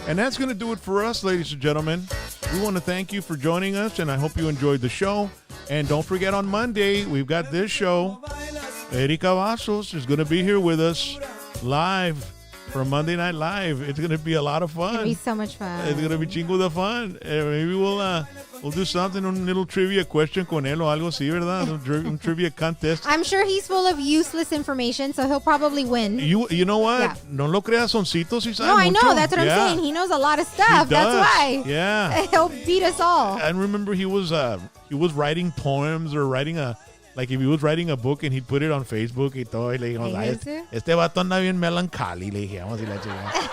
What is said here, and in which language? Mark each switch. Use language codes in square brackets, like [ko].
[en] And that's going to do it for us, ladies and gentlemen. We want to thank you for joining us, and I hope you enjoyed the show. And don't forget, on Monday, we've got this show. Erika Vasos is going to be here with us live for Monday Night Live. It's going to be a lot of fun. It's going to be so much fun. It's going to be [es] chingo de [en] fun. Maybe we'll do something, [es] un [en] little trivia question [es] con él o algo así, ¿verdad? [en] Un trivia contest. I'm sure he's full of useless information, so he'll probably win. You know what? Yeah. [es] No lo creas, Soncito, si sabe [en] No, I [es] mucho. [en] know. That's what I'm saying. He knows a lot of stuff. He does. That's why. Yeah. He'll beat us all. I remember he was writing poems or writing if he was writing a book and he'd put it on Facebook [es] y todo, y le dijimos, este vato anda bien [en] melancholy, [es] le dijimos, y la chica.